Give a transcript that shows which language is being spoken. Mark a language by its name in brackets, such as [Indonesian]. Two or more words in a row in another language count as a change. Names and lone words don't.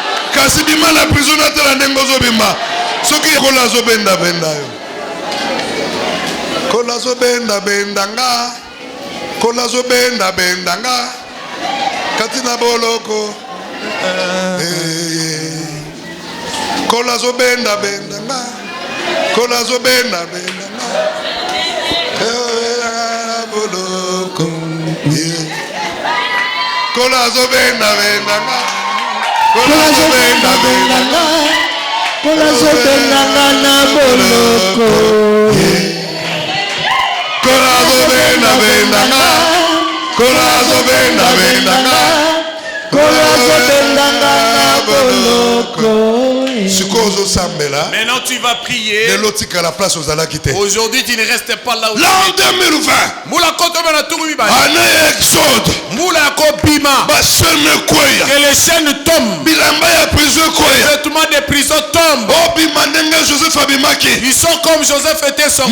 [Lingala] kasi bima na prison atala ndenge ozobima soki kola azobenda benda yo kola azobenda benda nga kola azobenda benda nga kati na boloko kola azobenda benda nga kola azobenda benda nga boloko kola azobenda benda nga kola azobenda benda nga kola azobenda nga na boloko kola azobenda benda nga kola azobenda benda nga kola azobenda nga na boloko. [French] Maintenant tu vas prier. Aujourd'hui tu ne restes pas là où tu es. L'an 2020. Année Exode. Que les chaînes tombent. Les vêtements des prisons tombent. Ils sont comme Joseph était sorti.